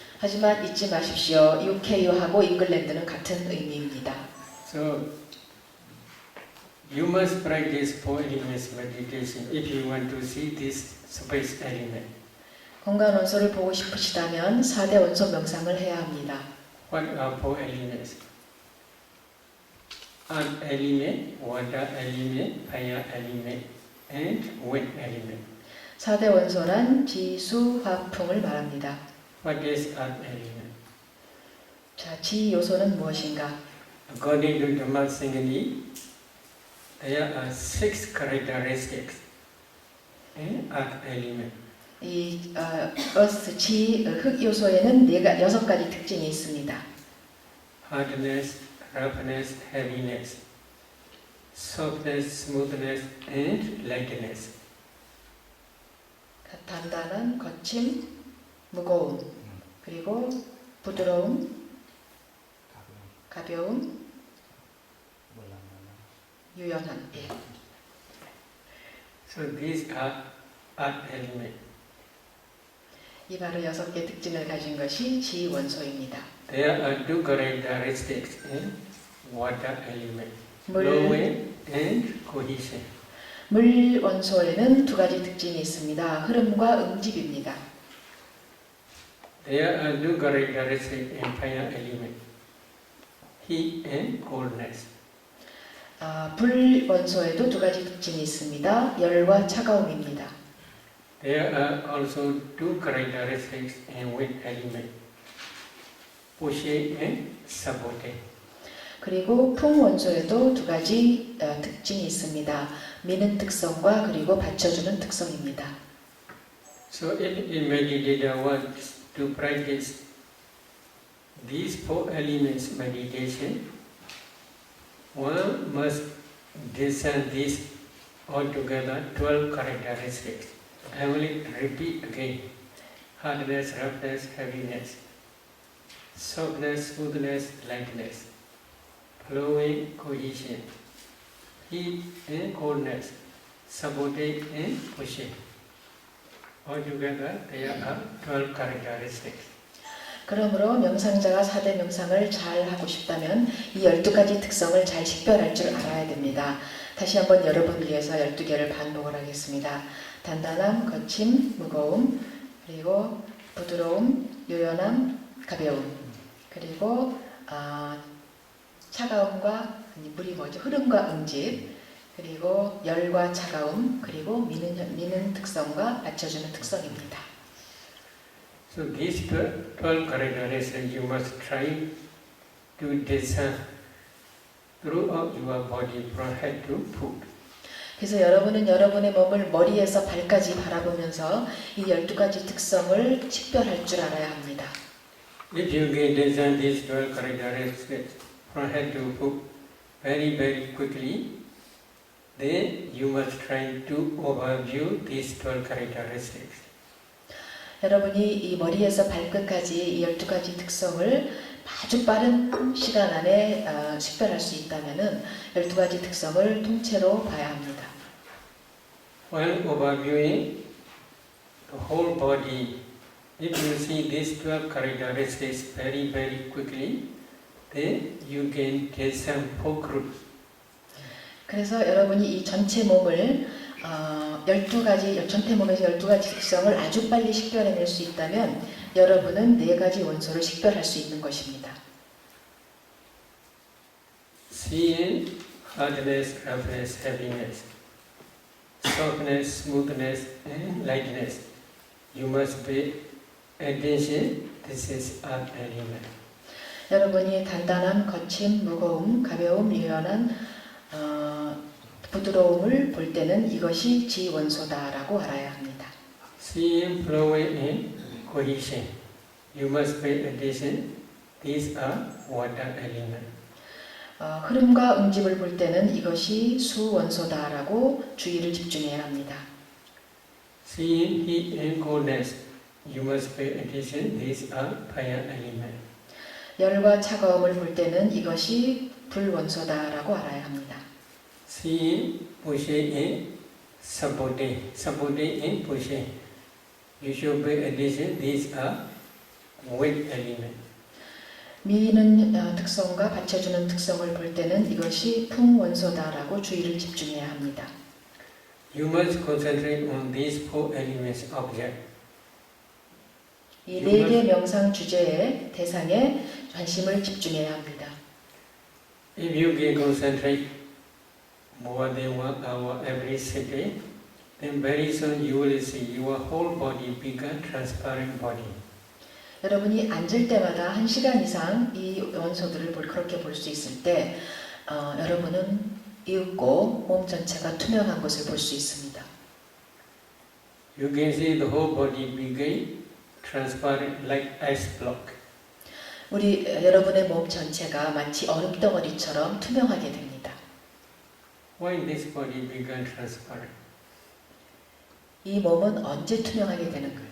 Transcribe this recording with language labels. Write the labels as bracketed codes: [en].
[ko] 하지만 잊지 마십시오. UK하고 잉글랜드는 같은 의미입니다. [en] So you must practice 4 elements meditation if you want to see this space element. [ko] 공간 원소를 보고 싶으시다면 4대 원소 명상을 해야 합니다. [en] What are 4 elements? Earth element, water element, fire element, and wind element. [ko] 4대 원소란 지수, 화풍을 말합니다. [en] What is earth element? [ko] 자, 지 요소는 무엇인가? [en] According to Dhammasangani, there are 6 characteristics in earth element. [ko] 이 earth, 지, 흙 요소에는 6가지 특징이 있습니다. [en] Hardness, roughness, heaviness, softness, smoothness, and lightness. [ko] 단단한, 거침, 무거움, 그리고 부드러움, 가벼움, 유연함. 예. [en] So these are earth element. [ko] 이 바로 6개 특징을 가진 것이 지 원소입니다. [en] There are 2 characteristics in water element, [ko] 물, [en] flowing and cohesion. [ko] 물 원소에는 2가지 특징이 있습니다. 흐름과 응집입니다. [en] There are 2 characteristics in fire element, heat and coldness. [ko] 불 원소에도 2가지 특징이 있습니다. 열과 차가움입니다. [en] There are also 2 characteristics in wind element, pushing and supporting. [ko] 그리고 풍 원소에도 2가지 특징이 있습니다. 미는 특성과 그리고 받쳐주는 특성입니다. [en] So if a meditator wants to practice these four elements meditation, one must discern these altogether 12 characteristics. I will repeat again. Hardness, roughness, heaviness, softness, smoothness, lightness, flowing, cohesion, heat and coldness, supporting and pushing. Altogether, there are 12 characteristics. [ko] 그러므로 명상자가 4대 명상을 잘 하고 싶다면 이 12가지 특성을 잘 식별할 줄 알아야 됩니다. 다시 한번 여러분을 위해서 12개를 반복을 하겠습니다. 단단함, 거침, 무거움, 그리고 부드러움, 유연함, 가벼움, 그리고 차가움과 물이 흐름과 응집, 그리고 열과 차가움, 그리고 미는 특성과 받쳐주는 특성입니다. [en] So these 12 characteristics you must try to discern throughout your body from head to foot. [ko] 그래서 여러분은 여러분의 몸을 머리에서 발까지 바라보면서 이 12가지 특성을 식별할 줄 알아야 합니다. [en] If you can discern these 12 characteristics from head to foot very quickly, then you must try to overview these 12 characteristics. [ko] 여러분이 이 머리에서 발끝까지 이 12가지 특성을 아주 빠른 시간 안에 식별할 수 있다면 12가지 특성을 통째로 봐야 합니다. [en] While overviewing the whole body, if you see these 12 characteristics very quickly, then you can discern 4 groups. [ko] 그래서 여러분이 이 전체 몸을 12가지, 전체 몸에서 12가지 특성을 아주 빨리 식별해낼 수 있다면 여러분은 4가지 원소를 식별할 수 있는 것입니다. [en] Seeing hardness, roughness, heaviness, softness, smoothness, and lightness. You must pay attention. This is an element. [ko] 여러분이 단단함, 거침, 무거움, 가벼움, 유연한 부드러움을 볼 때는 이것이 지원소다라고 알아야 합니다. [en] Seeing, flowing, and cohesion. You must pay attention. These are water elements. [ko] 흐름과 응집을 볼 때는 이것이 수원소다라고 주의를 집중해야 합니다. [en] Seeing heat and coldness, you must pay attention. These are fire elements. [ko] 열과 차가움을 볼 때는 이것이 불원소다라고 알아야 합니다. [en] Seeing, pushing, and supporting and pushing, you should pay attention. These are weight elements. [ko] 미는 특성과 받쳐주는 특성을 볼 때는 이것이 풍원소다라고 주의를 집중해야 합니다. [en] You must concentrate on these 4 elements object. [ko] 이 4개 명상 주제의 대상에 관심을 집중해야 합니다. [en] If you can concentrate more than 1 hour every sitting, then very soon you will see your whole body become transparent body. [ko] 여러분이 앉을 때마다 1시간 이상 이 원소들을 그렇게 볼 수 있을 때 여러분은 이윽고 몸 전체가 투명한 것을 볼 수 있습니다. [en] You can see the whole body become transparent like ice block. [ko] 여러분의 몸 전체가 마치 얼음덩어리처럼 투명하게 됩니다. [en] Why this body become transparent? [ko] 이 몸은 언제 투명하게 되는가?